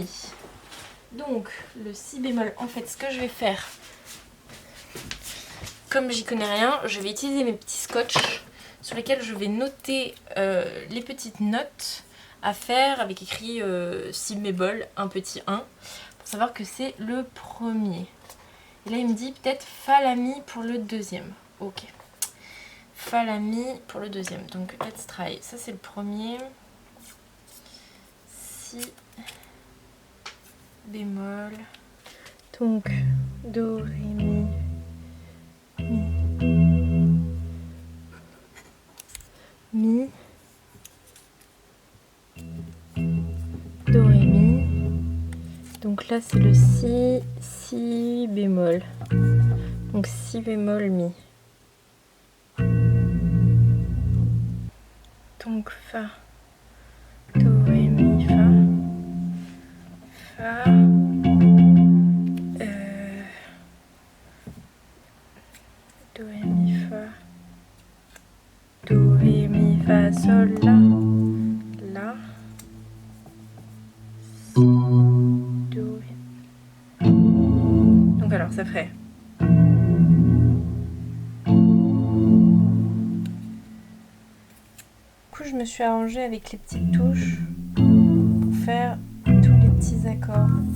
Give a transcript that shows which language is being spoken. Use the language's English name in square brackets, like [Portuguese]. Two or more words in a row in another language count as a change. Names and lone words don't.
[French] Donc le si bémol, en fait ce que je vais faire, comme j'y connais rien, je vais utiliser mes petits scotch sur lesquels je vais noter les petites notes à faire avec écrit si bémol, un petit 1, pour savoir que c'est le premier. Et là il me dit peut-être fa la mi pour le deuxième. Ok. Fa la mi pour le deuxième. Donc [English] let's try. [French] Ça c'est le premier. Si bémol. Donc do, ré, mi. Mi. Do, ré, mi. Donc là c'est le si, si bémol. Donc si bémol mi. Donc fa, do, ré, mi, fa, fa, do, ré, mi, fa, do, ré, mi, fa, sol, la, si, do, ré. Donc alors ça ferait. Je me suis arrangée avec les petites touches pour faire tous les petits accords.